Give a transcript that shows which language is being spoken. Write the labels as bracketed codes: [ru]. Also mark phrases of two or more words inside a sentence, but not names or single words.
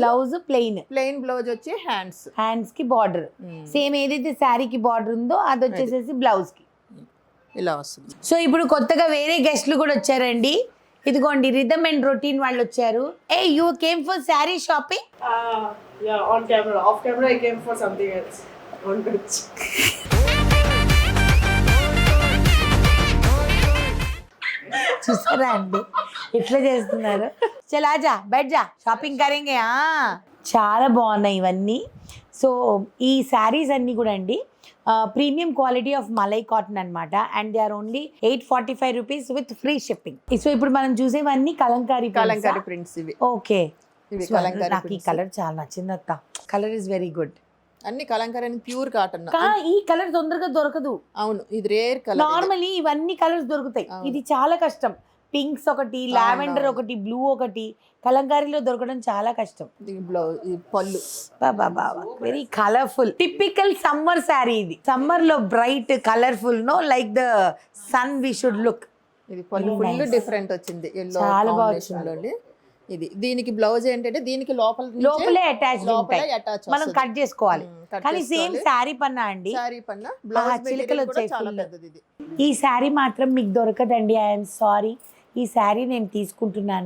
[te] ప్లెయిన్ బ్లౌజ్ వచ్చి హ్యాండ్స్ కి [en] border same [te] ఏదైతే శారీకి బార్డర్ ఉందో అది వచ్చేసేసి బ్లౌజ్ కి ఇలా వస్తుంది. సో ఇప్పుడు కొత్తగా వేరే గెస్ట్లు కూడా వచ్చారండి. ఇదిగోండి రిథమ్ అండ్ రొటీన్ వాళ్ళు వచ్చారు. [en] Are you came for saree shopping? Yeah, on camera. Off camera, I came for something else. On pitch. [te] చూసారా అండి ఎట్లా చేస్తున్నారు? [hi] चल आजा बैठ जा शॉपिंग करेंगे. [te] చాలా బాగున్నాయి ఇవన్నీ. సో ఈ శారీస్ అన్నీ కూడా అండి [en] premium quality of malai cotton [te] అనమాట. [en] And they are only 845 rupees with free shipping. [te] సో ఇప్పుడు మనం చూసేవన్నీ కలంకారీ ప్రింట్స్ ఇవి. ఓకే. ఇవి నాకు ఈ కలర్ చాలా నచ్చింది అత్త. [en] Colour is very good. [te] అన్ని కలంకారీ [en] pure cotton. [te] ఈ కలర్ తొందరగా దొరకదు. అవును, ఇది రేర్ కలర్. నార్మల్లీ ఇవన్నీ కలర్స్ దొరుకుతాయి, ఇది చాలా కష్టం. పింక్స్ ఒకటి, లావెండర్ ఒకటి, బ్లూ ఒకటి, కలంకారీలో దొరకడం చాలా కష్టం. బ్లౌజ్ పళ్ళు [en] Very colourful. Typical summer saree ఇది. సమ్మర్ లో bright colourful no like the sun we should look. [te] ఇది పళ్ళు [en] full different [te] వచ్చింది. ఎల్లో చాలా కాంబినేషన్. ఇది దీనికి బ్లౌజ్ ఏంటంటే దీనికి లోపలే అటాచ్ మనం కట్ చేసుకోవాలి. కానీ సేమ్ శారీ పన్నా అండి, శారీ పన్నా బ్లౌజ్ చిలకలు వచ్చాయి చాలా full. పెద్దది ఇది. ఈ శారీ మాత్రం మీకు దొరకదండి. [en] I'm sorry. [te] ఈ శారీ నేను తీసుకుంటున్నాను.